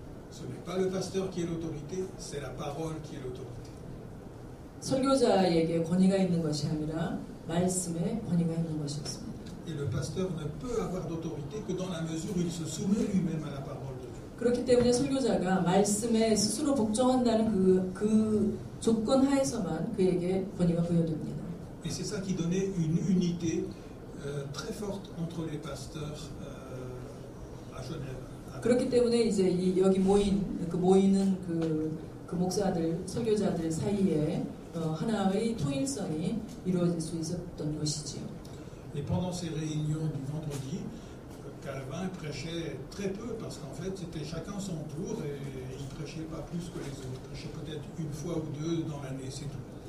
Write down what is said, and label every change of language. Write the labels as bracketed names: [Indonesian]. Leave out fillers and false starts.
[French] Ce n'est pas le pasteur qui est l'autorité, c'est la parole qui est l'autorité. [Korean] 설교자에게 권위가 있는 것이 아니라 말씀에 권위가 있는 것이었습니다. [French] Et le pasteur ne peut avoir d'autorité que dans la mesure où il se soumet lui-même à la parole de Dieu. [Korean] 그렇기 때문에 설교자가 말씀에 스스로 복종한다는 그 조건 하에서만 그에게 권위가 부여됩니다. [French] Et c'est ça qui donnait une unité très forte entre les pasteurs à Genève. [Korean] 그렇기 때문에 이제 여기 모이는 그 목사들, 설교자들 사이에 하나의 통일성이 이루어질 수 있었던 것이지요. [French] Et pendant ces réunions du vendredi, Calvin prêchait très peu parce qu'en fait c'était chacun son tour et il prêchait pas plus que les autres. Il prêchait peut-être une fois ou deux dans l'année, c'est tout.